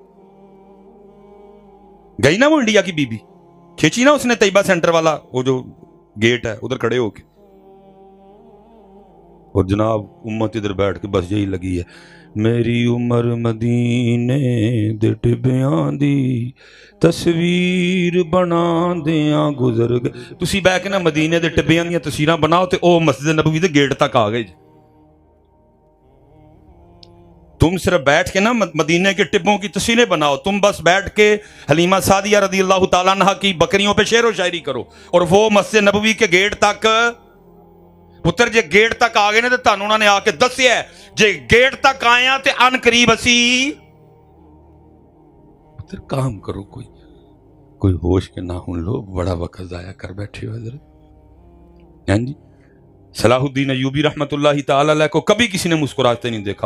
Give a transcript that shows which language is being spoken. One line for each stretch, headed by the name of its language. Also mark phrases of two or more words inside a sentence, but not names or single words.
Urdu: گئی نا وہ انڈیا کی بی بی، کھینچی نا اس نے طیبہ سینٹر والا وہ جو گیٹ ہے ادھر کھڑے ہو کے، اور جناب امت ادھر بیٹھ کے بس یہی لگی ہے،
Punjabi: میری عمر مدینے دے ٹبیاں دی تصویر بنا دیاں گزر گئے. تسی بہ کے نا مدینے دے ٹبیاں دیاں تصویراں بناؤ تے او مسجد نبوی دے گیٹ تک آ گئے.
Urdu: تم صرف بیٹھ کے نا مدینے کے ٹبوں کی تصویریں بناؤ، تم بس بیٹھ کے حلیمہ سعدیہ رضی اللہ تعالیٰ عنہ کی بکریوں پہ شعر و شاعری کرو، اور وہ مسجد نبوی کے گیٹ تک
Punjabi: پتر جے گیٹ تک آ گئے نے تے تانوں انہاں نے آ کے دسیا ہے، جے گیٹ تک آئے ہیں تے ان قریب اسی پتر کام کرو،
Urdu: کوئی ہوش کے نہ ہوں لوگ بڑا وقت ضائع کر بیٹھے ہو حضرت. ہاں جی، صلاح الدین ایوبی رحمت اللہ تعالی علیہ کو کبھی کسی نے مسکراتے نہیں دیکھا.